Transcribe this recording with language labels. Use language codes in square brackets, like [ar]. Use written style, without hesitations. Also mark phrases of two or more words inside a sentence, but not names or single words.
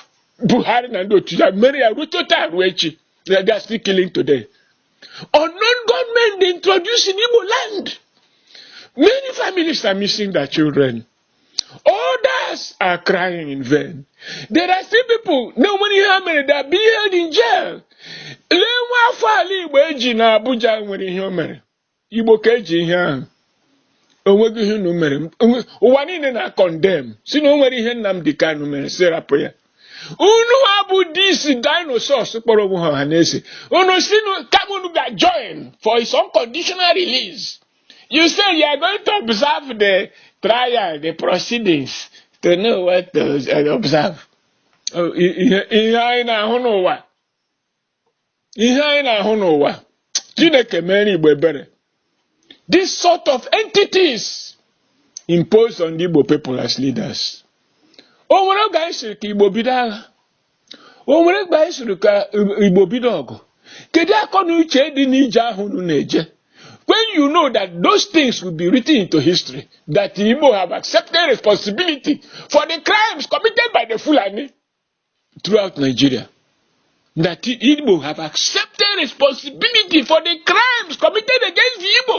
[en] Buhari and Otuja, Mary Arutota Ruechi. They are still killing today. Unknown gunmen they introduced in Igbo land. Many families are missing their children. Others are crying in vain. There are still people, no money how many that are being held in jail. [ig] Lewa fali Igbo eji na Abuja nwere ihe o mere. Igbo ka eji ihe ahụ. Onwego ihe unu mere. Ụwa niile na condemn. Si na o nwere ihe Nnamdi Kanu mere serapụ ya. Unu abu [en] this dinosaurs [ig] kpọrọ onwe ha Ohanaeze. Unu si Kamunu ga [en] join for his unconditional release. You say you are going to observe the trial, the proceedings, to know what to observe. [ig] Ihe anyị na-ahụ n'ụwa. Ihe anyị na-ahụ n'ụwa. Chineke mere Igbo ebere. [en] This sort of entities imposed on the Igbo people as leaders. [ig] O nwere oge anyị siri ka Igbo bido agha. O nwere oge anyị siri ka Igbo bido ọgụ. Kedu akọ na uche dị n'ije ahụ unu na-eje? [en] When you know that those things will be written into history, that the Igbo have accepted responsibility for the crimes committed by the Fulani throughout Nigeria. That the Igbo have accepted responsibility for the crimes committed against the Igbo.